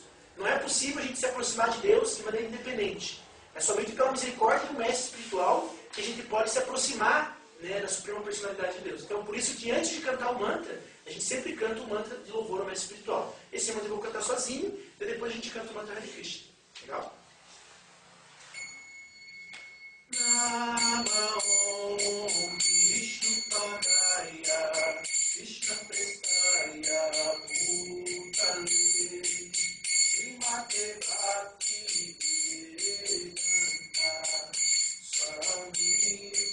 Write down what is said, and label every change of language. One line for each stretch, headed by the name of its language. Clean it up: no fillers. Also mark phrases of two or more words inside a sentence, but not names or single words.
Portuguese: Não é possível a gente se aproximar de Deus de maneira independente. É somente pela misericórdia do mestre espiritual que a gente pode se aproximar, né, da suprema personalidade de Deus. Então, por isso que antes de cantar o mantra, a gente sempre canta o mantra de louvor ao mestre espiritual. Esse mantra eu vou cantar sozinho, e depois a gente canta o mantra Hare Krishna. Legal?
Sanskrit: Namah Vishnu Padaya Krishna Prestaya Bhutale Srimate Bhakti Vedanta Swami